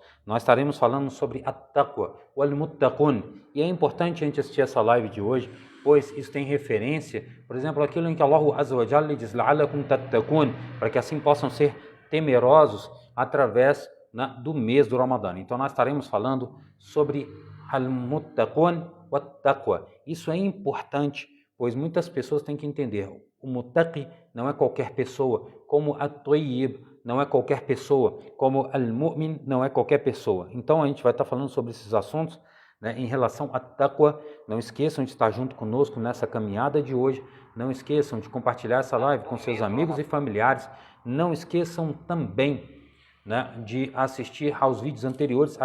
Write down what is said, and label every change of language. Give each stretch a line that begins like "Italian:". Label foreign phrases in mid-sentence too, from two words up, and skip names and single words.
Portuguese: Nós estaremos falando sobre a taqwa, o al-muttaqun. E é importante a gente assistir essa live de hoje, pois isso tem referência, por exemplo, aquilo em que
Arabic: الله عز وجل
Portuguese: diz
Arabic: لعلكم تتقون,
Portuguese: para que assim possam ser temerosos através, né, do mês do Ramadã. Então nós estaremos falando sobre
Arabic: المتقون وتقوى.
Portuguese: Isso é importante, pois muitas pessoas têm que entender, o muttaqi não é qualquer pessoa, como at-tayyib não é qualquer pessoa, como al-mu'min não é qualquer pessoa. Então a gente vai estar falando sobre esses assuntos, né, em relação à taqwa. Não esqueçam de estar junto conosco nessa caminhada de hoje, não esqueçam de compartilhar essa live com seus amigos e familiares, não esqueçam também, né, de assistir aos vídeos anteriores.